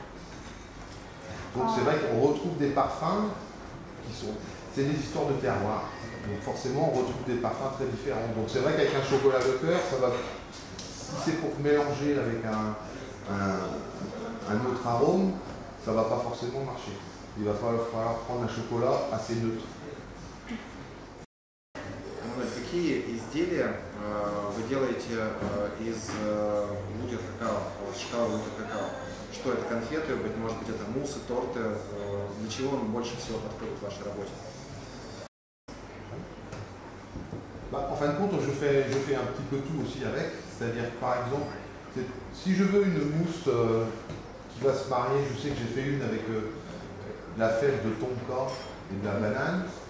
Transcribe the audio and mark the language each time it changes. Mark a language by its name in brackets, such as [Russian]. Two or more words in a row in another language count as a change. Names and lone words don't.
[French] Donc c'est vrai qu'on retrouve des parfums qui sont, c'est des histoires de terroir. Donc forcément, on retrouve des parfums très différents. Donc c'est vrai qu'avec un chocolat de cœur, ça va, si c'est pour mélanger avec un autre arôme, ça ne va pas forcément marcher. Il va falloir prendre un chocolat assez neutre. [Russian] Какие изделия вы делаете из лутер какао, шоколада лутер какао? Что это, конфеты, может быть это муссы, торты? Для чего он больше всего подходит в вашей работе? [French] En fin de compte, je fais un petit peu tout aussi avec. C'est-à-dire que par exemple, si je veux une mousse qui va se marier, je sais que j'ai fait une avec la fève de tonka et de la banane.